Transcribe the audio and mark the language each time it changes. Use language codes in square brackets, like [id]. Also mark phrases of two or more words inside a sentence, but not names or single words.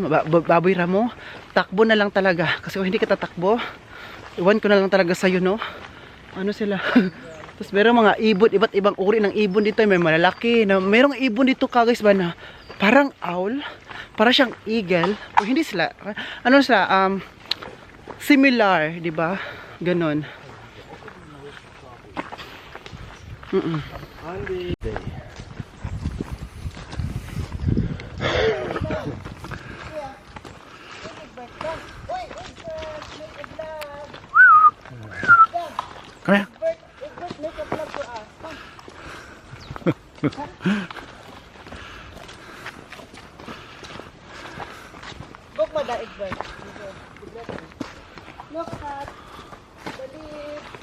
[tl] Baboy ramo, takbo na lang talaga. Kasi kung hindi ka tatakbo, iwan ko na lang talaga sa'yo, no? Ano sila? Tapos merong mga ibon, iba't ibang uri ng ibon dito. May malalaki, na merong ibon dito ka guys ba na parang owl, para siyang eagle. O hindi sila, ano sila, similar, di ba? Ganon. [en] Come here. Look at that Egbert. Look at the leaf.